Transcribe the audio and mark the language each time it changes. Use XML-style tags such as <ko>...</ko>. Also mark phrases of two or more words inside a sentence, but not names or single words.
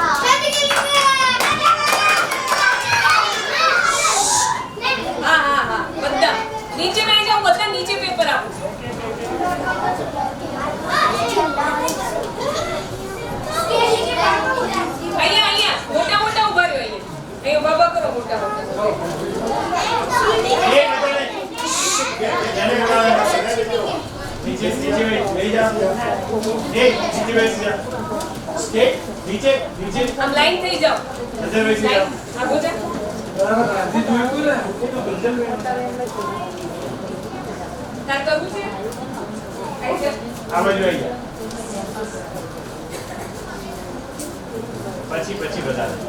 <gu>હા હા હા બધા નીચે બેસી જાઓ. બધા નીચે પેપર આપો. અહીંયા અહીંયા મોટા મોટા ઉભા રહ્યો. અહીંયા ઉભા ઉભા કરો મોટા મોટા.</gu> <hi>नीचे नीचे ले जा ए नीचे बैठ जा ए नीचे नीचे</hi> <gu>આમ લાઈન થઈ જાઓ.</gu> <hi>अंदर बैठ जा</hi> <gu>આ બોજા</gu> <hi>गांधी जो है</hi> <gu>તાર કરવું છે? કઈ છે? આ બાજુ આઈ જા પછી બતા દે</gu>